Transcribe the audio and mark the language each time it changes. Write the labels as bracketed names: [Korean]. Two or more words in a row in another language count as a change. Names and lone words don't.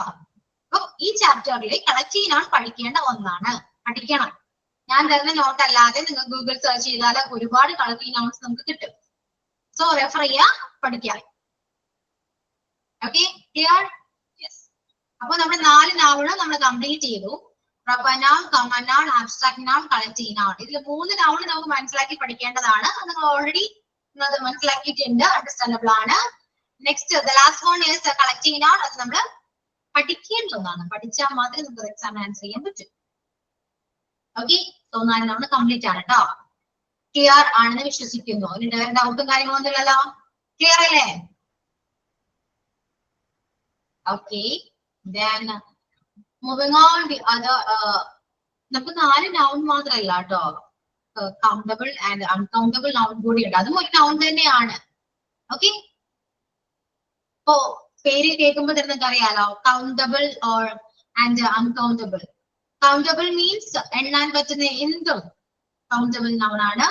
[Malayalam] അപ്പൊ ഈ ചാപ്റ്ററിൽ [English] collective noun [Malayalam] പഠിക്കേണ്ട ഒന്നാണ്. പഠിക്കണം. ഞാൻ തരുന്ന നോട്ട് അല്ലാതെ നിങ്ങൾ [English] Google search [Malayalam] ചെയ്താൽ ഒരുപാട് [English] collective nouns [Malayalam] നമുക്ക് കിട്ടും. [English] so refer [Malayalam] ചെയ്യാ, പഠിക്കാം. [English] okay, clear? yes. [Malayalam] അപ്പൊ നമ്മുടെ 4 നൗണും നമ്മൾ കംപ്ലീറ്റ് ചെയ്തു. [English] proper noun, common noun, abstract noun, collective noun. [Malayalam] ഇതിൽ 3 നൗൺ നമുക്ക് മനസ്സിലാക്കി പഠിക്കേണ്ടതാണ്. അത് നിങ്ങൾ ഓൾറെഡി മനസ്സിലാക്കിയിട്ടുണ്ട്, അണ്ടർസ്റ്റാൻഡബിൾ ആണ്. [English] next the last one is collective noun. [Malayalam] അത് നമ്മൾ പഠിക്കേണ്ട ഒന്നാണ്. പഠിച്ചാൽ മാത്രമേ നമുക്ക് എക്സാമിന് ആൻസർ ചെയ്യാൻ പറ്റും. [English] okay, so 4 noun complete [Malayalam] ആണ് കേട്ടോ. ക്ലിയർ ആണെന്ന് വിശ്വസിക്കുന്നു. ഇതിന്റെ ഡൗട്ടും കാര്യങ്ങളൊന്നും ഇല്ലല്ലോ? ക്ലിയർ അല്ലേ? ഓക്കെ, [English] then moving on the other [Malayalam] നമുക്ക് 4 നൗൺ മാത്രമല്ല കേട്ടോ, [English] countable and uncountable noun [Malayalam] കൂടി ഉണ്ട്. അതും ഒരു നൗൺ തന്നെയാണ്. ഓക്കെ, ഇപ്പോ പേര് കേൾക്കുമ്പോൾ തന്നെ നിങ്ങൾക്ക് അറിയാലോ, [English] countable or and uncountable. countable means [Malayalam] എണ്ണാൻ പറ്റുന്ന എന്തും [English] countable noun [Malayalam] ആണ്.